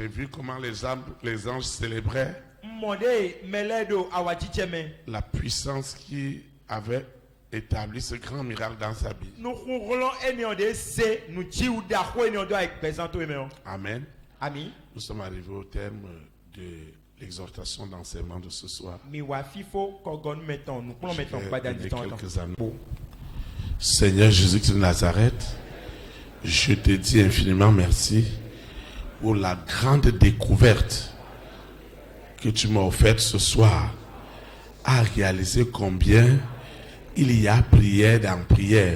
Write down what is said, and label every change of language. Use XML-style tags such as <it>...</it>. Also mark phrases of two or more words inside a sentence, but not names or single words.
<fr>J'ai vu comment les anges célébraient la puissance qui avait établi ce grand miracle dans sa vie. Amen. Ami, Nous sommes arrivés au terme de l'exhortation d'enseignement de ce soir.</fr> <yo>mi wa fifo kogon</yo> <fr>mettons nous prenons mettons pas Je vais d'addition donner quelques années. Seigneur Jésus-Christ de Nazareth, je te dis infiniment merci pour la grande découverte que tu m'as offerte ce soir, à réaliser combien il y a prière dans prière.</fr>